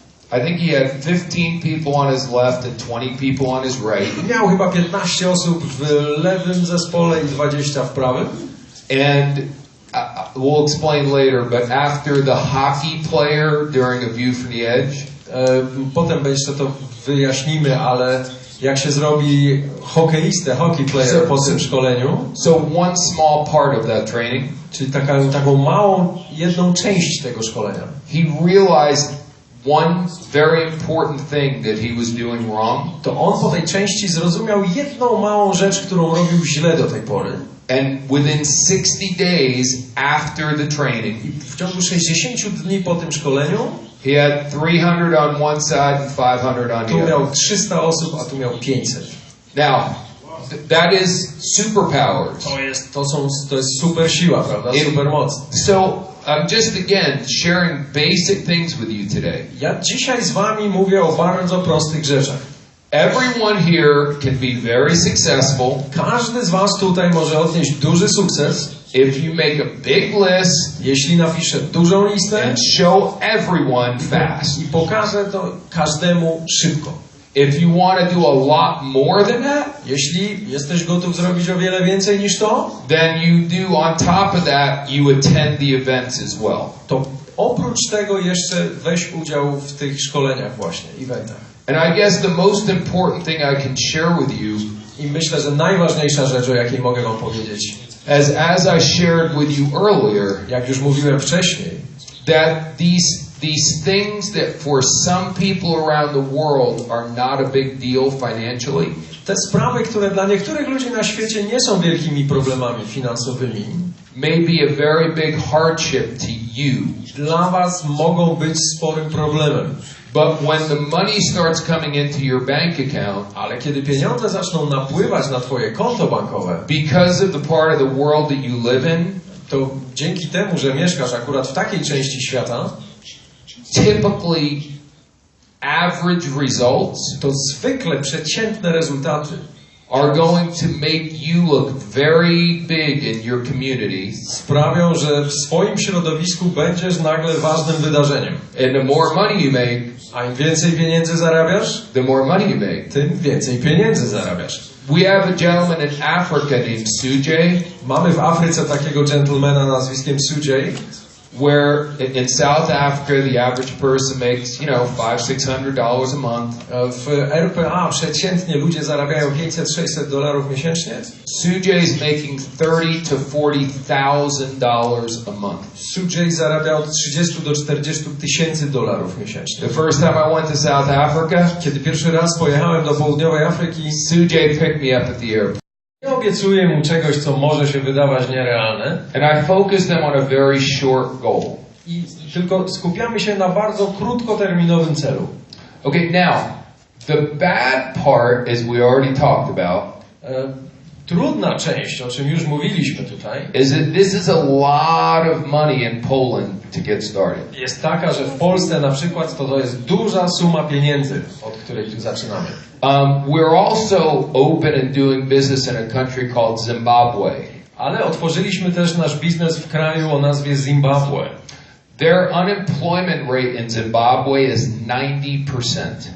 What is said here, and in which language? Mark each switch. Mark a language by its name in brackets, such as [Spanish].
[English] I think he had 15 people on his left and 20 people on his right. [Polish] miał chyba 15 osób w lewym zespole i 20 w prawym. [English] And we'll explain later, but after the hockey player during a view from the edge, [Polish] Potem jeszcze to wyjaśnimy, ale jak się zrobi hockey player po tym szkoleniu, [English] so one small part of that training, [Polish] czyli taką małą, jedną część tego szkolenia, [English] he realized one very important thing that he was doing wrong. [Polish] to on po tej części zrozumiał jedną małą rzecz, którą robił źle do tej pory. [English] And within 60 days after the training, [Polish] I w ciągu 60 dni po tym szkoleniu [English] he had 300 on one side and 500 on [Polish] tu [English] the other. [Polish] miał 300 osób, a tu miał 500. [English] Now, That is superpowers. [Polish] To jest super siła, prawda? Super moc. [English] So I'm just again sharing basic things with you today. [Polish] Ja dzisiaj z wami mówię o bardzo prostych rzeczach. [English] Everyone here can be very successful. [Polish] Każdy z was tutaj może odnieść duży sukces. [English] If you make a big list, [Polish] jeśli napisze dużą listę [English] and show everyone fast. [Polish] I pokażę to każdemu szybko. [English] If you want to do a lot more than that, [Polish] jeśli jesteś gotów zrobić o wiele więcej niż to, [English] then you do on top of that, you attend the events as well. [Polish] To oprócz tego jeszcze weź udział w tych szkoleniach właśnie, eventach. [English] And I guess the most important thing I can share with you, [Polish] i myślę, że najważniejsza rzecz, o jakiej mogę wam powiedzieć, [English] as I shared with you earlier, [Polish] jak już mówiłem wcześniej, [English] that these things that for some people around the world are not a big deal financially, [Polish] te sprawy, które dla niektórych ludzi na świecie nie są wielkimi problemami finansowymi, [English] may be a very big hardship to you. [Polish] Dla was mogą być sporym problemem. [English] But when the money starts coming into your bank account, [Polish] ale kiedy pieniądze zaczną napływać na twoje konto bankowe, [English] because of the part of the world that you live in, [Polish] to dzięki temu, że mieszkasz akurat w takiej części świata, [English] typically average results, [Polish] to zwykle przeciętne rezultaty [English] are going to make you look very big in your community. [Polish] Sprawią, że w swoim środowisku będziesz nagle ważnym wydarzeniem. [English] And the more money you make, [Polish] a im więcej pieniędzy zarabiasz, [English] the more money you make, [Polish] tym więcej pieniędzy zarabiasz. [English] We have a gentleman in Africa named Sujay. [Polish] Mamy w Afryce takiego gentlemana nazwiskiem Sujay, [English] where in South Africa the average person makes, $500-600 a month. [Polish] W RPA przeciętnie ludzie zarabiają $500-600 miesięcznie. [English] Sujay is making $30,000 to $40,000 a month. [Polish] Sujay zarabiał $30,000 do $40,000 miesięcznie. [English] The first time I went to South Africa, [Polish] kiedy pierwszy raz pojechałem do południowej Afryki, [English] Sujay picked me up at the airport. [Polish] Nie obiecuję mu czegoś, co może się wydawać nierealne. [English] And I focused them on a very short goal. [Polish] I tylko skupiamy się na bardzo krótkoterminowym celu. [English] Okay, now, the bad part, as we already talked about, [Polish] trudna część, o czym już mówiliśmy tutaj, [English] is that this is a lot of money in Poland to get started. [Polish] Jest taka, że w Polsce na przykład to jest duża suma pieniędzy, od której tu zaczynamy. [English] We're also open and doing business in a country called Zimbabwe. [Polish] Ale otworzyliśmy też nasz biznes w kraju o nazwie Zimbabwe. [English] Their unemployment rate in Zimbabwe is 90%.